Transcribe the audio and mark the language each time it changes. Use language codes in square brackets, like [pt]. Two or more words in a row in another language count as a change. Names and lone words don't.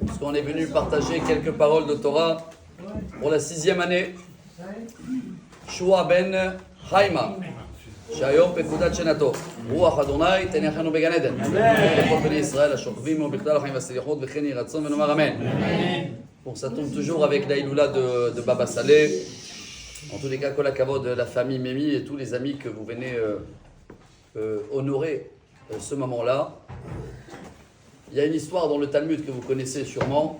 [fr] qu'on est venu partager quelques paroles de Torah pour la 6e année. [he] Shua ben Haima. שהיום פקודת שנתו. רוח אדוני תניחנו בגן עדן. לכל בני ישראל השוכבים ובכלל החיים והסליחות וכן יהי רצון ונאמר אמן. [fr] Bon, ça tombe toujours avec la Iloula de Baba Saleh. En tous les cas, [he] כל הכבוד [fr] de la famille Mémi et tous les amis que vous venez honorer ce moment-là. Il y a une histoire dans le Talmud que vous connaissez sûrement.